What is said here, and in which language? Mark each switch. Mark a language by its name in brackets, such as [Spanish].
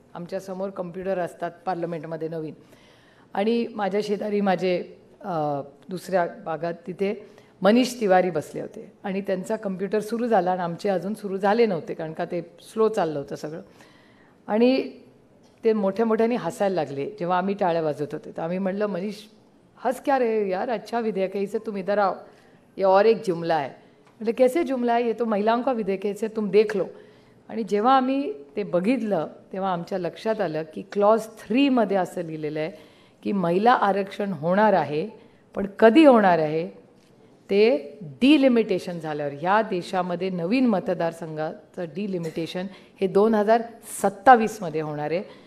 [Marathi] आमच्यासमोर computer असतात पार्लमेंटमध्ये नवीन. आणि माझ्या शेजारी माझे दुसऱ्या भागात तिथे मनीष तिवारी बसले होते आणि त्यांचा कम्प्युटर सुरू झाला आणि आमचे अजून सुरू झाले नव्हते, कारण का ते स्लो चाललं होतं सगळं. आणि ते मोठ्या मोठ्याने हसायला लागले जेव्हा आम्ही टाळ्या वाजवत होते. तर आम्ही म्हटलं, [Hindi] मनीष हंस क्या रहे यार, अच्छा विधेयक है, इसे तुम इधर आओ, ये और एक जुमला है. म्हणजे कैसे जुमला है, ये तो महिलाओं का विधेयक है, इसे तुम देख लो. [Marathi] आणि जेव्हा आम्ही ते बघितलं तेव्हा आमच्या लक्षात आलं की क्लॉज 3मध्ये असं लिहिलेलं आहे की महिला आरक्षण होणार आहे, पण कधी होणार आहे ते डिलिमिटेशन झाल्यावर. ह्या देशामध्ये नवीन मतदारसंघाचं डिलिमिटेशन हे 2027मध्ये होणार आहे.